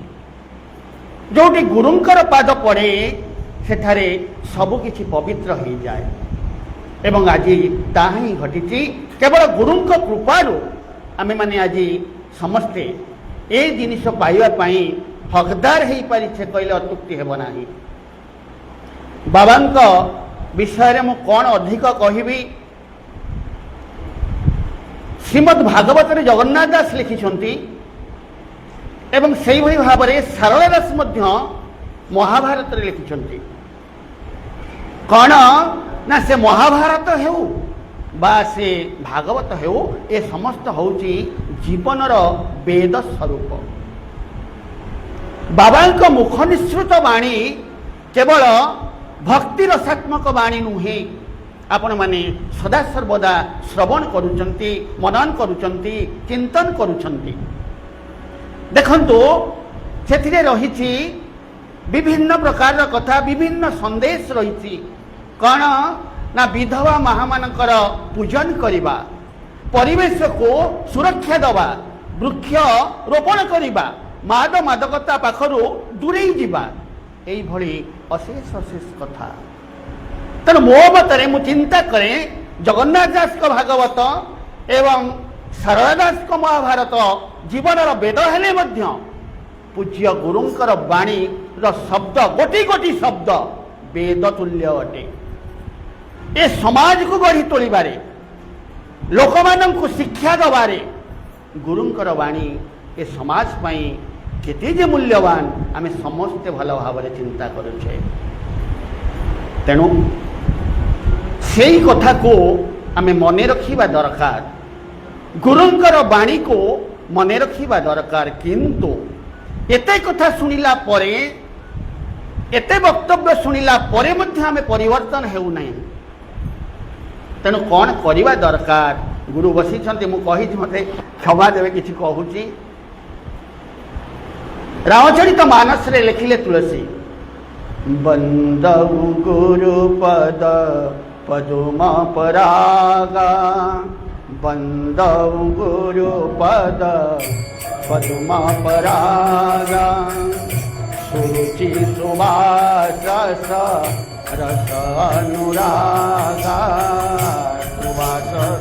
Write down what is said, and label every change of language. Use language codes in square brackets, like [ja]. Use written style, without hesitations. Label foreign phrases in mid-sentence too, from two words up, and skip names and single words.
[or] ଯେଉଁଠି ଗୁରୁଙ୍କର ପାଦ ପଡ଼େ ସେଠାରେ ସବୁକିଛି ପବିତ୍ର ହୋଇ ଯାଏ ଏବଂ ଆଜି ତାହା ହିଁ ଘଟିଛି। କେବଳ ଗୁରୁଙ୍କ କୃପାରୁ ଆମେ ମାନେ ଆଜି ସମସ୍ତେ ଏ ଜିନିଷ ପାଇବା ପାଇଁ ହକଦାର ହୋଇ ପାରିଛେ କହିଲେ ଅତ୍ୟୁକ୍ତି ହେବ ନାହିଁ। ବାବାଙ୍କ ବିଷୟ ମୁଁ କଣ ଅଧିକ କହିବି। ଶ୍ରୀମଦ୍ ଭାଗବତ ରେ ଜଗନ୍ନାଥ ଦାସ ଲେଖିଛନ୍ତି ଏବଂ ସେହି ଭଳି ଭାବରେ ସାରଳା ଦାସ ମଧ୍ୟ ମହାଭାରତ ରେ ଲେଖିଛନ୍ତି। କଣ ନା ସେ ମହାଭାରତ ହେଉ ବା ସେ ଭାଗବତ ହେଉ ଏ ସମସ୍ତ ହେଉଛି ଜୀବନର ବେଦ ସ୍ୱରୂପ। ବାବାଙ୍କ ମୁଖ ନିସୃତ ବାଣୀ କେବଳ ଭକ୍ତି ରସାତ୍ମକ ବାଣୀ ନୁହେଁ। ଆପଣ ମାନେ ସଦା ସର୍ବଦା ଶ୍ରବଣ କରୁଛନ୍ତି ମନନ କରୁଛନ୍ତି ଚିନ୍ତନ କରୁଛନ୍ତି। ଦେଖନ୍ତୁ ସେଥିରେ ରହିଛି ବିଭିନ୍ନ ପ୍ରକାର କଥା ବିଭିନ୍ନ ସନ୍ଦେଶ ରହିଛି। କଣ ନା ବିଧବା ମହାମାନଙ୍କର ପୂଜନ କରିବା ପରିବେଶ କୁ ସୁରକ୍ଷା ଦେବା ବୃକ୍ଷ ରୋପଣ କରିବା ମଦ ମାଦକତା ପାଖରୁ ଦୂରେଇ ଯିବା ଏଇ ଭଳି ଅଶେଷ ଅଶେଷ କଥା। ତେଣୁ ମୋ ମତରେ ମୁଁ ଚିନ୍ତା କରେ ଜଗନ୍ନାଥ ଦାସ କୁ ଭାଗବତ ଏବଂ ସାରଳା ଦାସ କୁ ମହାଭାରତ ଜୀବନର ବେଦ ହେଲେ ମଧ୍ୟ ପୂଜ୍ୟ ଗୁରୁଙ୍କର ବାଣୀ ର ଶବ୍ଦ ଗୋଟି ଗୋଟି ଶବ୍ଦ ବେଦ ତୁଲ୍ୟ ଅଟେ। ଏ ସମାଜ କୁ ଗଢ଼ି ତୋଳିବାରେ ଲୋକ ମାନଙ୍କୁ ଶିକ୍ଷା ଦେବାରେ ଗୁରୁଙ୍କର ବାଣୀ ଏ ସମାଜ ପାଇଁ କେତେ ଯେ ମୂଲ୍ୟବାନ ଆମେ ସମସ୍ତେ ଭଲ ଭାବରେ ଚିନ୍ତା କରୁଛେ। ତେଣୁ ସେହି କଥା କୁ ଆମେ ମନେ ରଖିବା ଦରକାର ଗୁରୁଙ୍କର ବାଣୀ କୁ ମନେ ରଖିବା ଦରକାର। କିନ୍ତୁ ଏତେ କଥା ଶୁଣିଲା ପରେ ଏତେ ବକ୍ତବ୍ୟ ଶୁଣିଲା ପରେ ମଧ୍ୟ ଆମେ ପରିବର୍ତ୍ତନ ହେଉ ନାହିଁ। ତେଣୁ କଣ କରିବା ଦରକାର ଗୁରୁ ବସି ଛନ୍ତି ମୁଁ କହି ମତେ କ୍ଷମା ଦେବେ କିଛି କହୁଛି। ରାମଚରିତ ମାନସ ରେ ଲେଖିଲେ ତୁଳସୀ [awa] बंदौ गुरु पद पदुमा परागा बंदौ गुरु पद पदुमा परागा सुरुचि सुवास रस रस अनुरागा सुवास